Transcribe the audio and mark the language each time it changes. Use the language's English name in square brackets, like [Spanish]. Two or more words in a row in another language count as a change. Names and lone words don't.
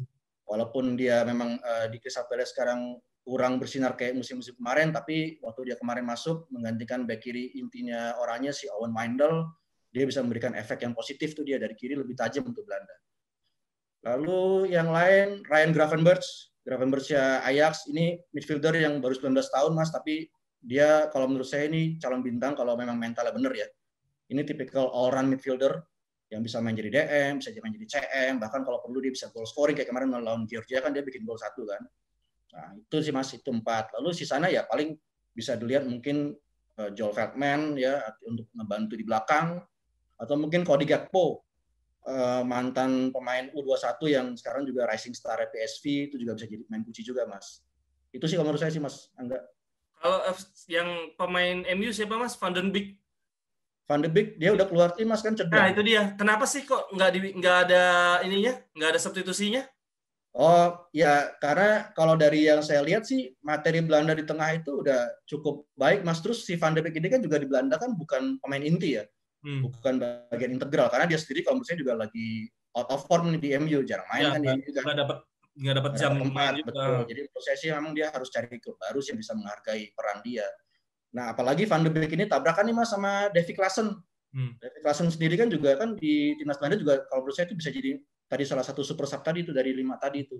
[Indonesian] Walaupun dia memang di Crystal Palace sekarang kurang bersinar kayak musim-musim kemarin, tapi waktu dia kemarin masuk menggantikan back kiri intinya orangnya si Owen Wijndal, dia bisa memberikan efek yang positif tuh dia dari kiri lebih tajam untuk Belanda. Lalu yang lain Ryan Gravenberch ya Ajax, ini midfielder yang baru 19 tahun Mas, tapi dia kalau menurut saya ini calon bintang kalau memang mentalnya bener ya. Ini tipikal [English] all-round midfielder [Indonesian] yang bisa main jadi DM, bisa main jadi CM, bahkan kalau perlu dia bisa [English] goal scoring [Indonesian] kayak kemarin melawan Georgia kan dia bikin gol 1 kan. Nah, itu sih Mas, itu 4. Lalu sisanya ya paling bisa dilihat mungkin Joel Veltman ya untuk ngebantu di belakang, atau mungkin Cody Gakpo, mantan pemain U21 yang sekarang juga [English] rising star [Indonesian] PSV, itu juga bisa jadi pemain kunci juga Mas. Itu sih kalau menurut saya sih Mas Angga. Kalau yang pemain MU siapa Mas? Van den Beek. Van de Beek dia udah keluar tim Mas kan Nah cedera. itu dia. Kenapa sih kok nggak ada ininya, nggak ada substitusinya? Oh ya, karena kalau dari yang saya lihat sih materi Belanda di tengah itu udah cukup baik Mas. Terus si Van de Beek ini kan juga di Belanda kan bukan pemain inti ya, bukan bagian integral. Karena dia sendiri kalau menurut saya juga lagi [English] out of form [Indonesian] nih di MU, jarang main Ya, kan di MU kan. Nggak dapat jam main juga. Betul. Jadi menurut saya sih memang dia harus cari klub baru yang bisa menghargai peran dia. Nah apalagi Van de Beek ini tabrakan nih Mas sama Davy Klaassen. Davy Klaassen sendiri kan juga kan di timnas Belanda juga kalau menurut saya itu bisa jadi tadi salah satu [English] super sub [Indonesian] tadi itu dari 5 tadi itu.